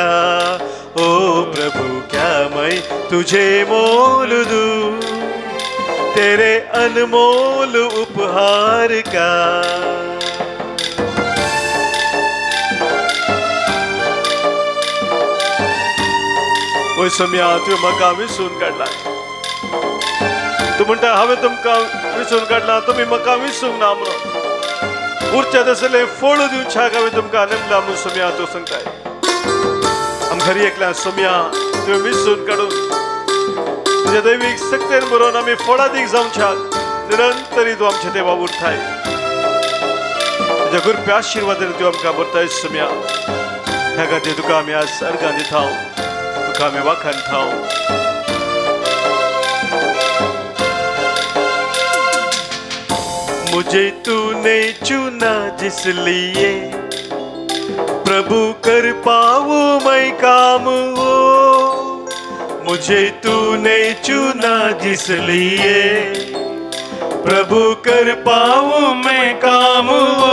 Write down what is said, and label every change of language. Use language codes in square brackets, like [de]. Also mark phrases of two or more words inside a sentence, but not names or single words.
[hi] ओ प्रभु क्या मैं तुझे मोल दूं तेरे अनमोल उपहार का. [kok] ओ सोम्या तुवें म्हाका विसरून काडला. तूं म्हणटा हांवें तुमकां विसरून काडला, तुमी म्हाका विसरूंक ना म्हणून. उरच्या तसले फळ दिवच्याक हांवें तुमकां नेमला म्हणून सोम्या तूं सांगताय. आम खरी एकल्या सोम्या तुवें विसरून काडून तुज्या दैवीक सक्तेन बरोवन आमी फळादीक जावच्याक निरंतरी तूं आमचे देवा उरताय. तुज्या कृपया आशिर्वादान तूं आमकां भरताय सोम्या. ह्या खातीर तुका आमी आज अर्गां दिता, तुका आमी वाखाणटा. [hi] मुझे तूने चुना जिसलिए प्रभु कर पाऊं मैं काम वो. मुझे तूने चुना जिसलिए प्रभु कर पाऊं मैं काम वो.